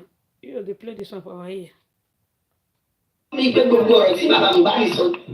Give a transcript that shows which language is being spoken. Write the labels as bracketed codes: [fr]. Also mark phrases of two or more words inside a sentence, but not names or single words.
[en] You they play this one for our ear. [yo] Mi pé gbogbo ọ̀rọ̀ tí bàbá mi bá mi sọ.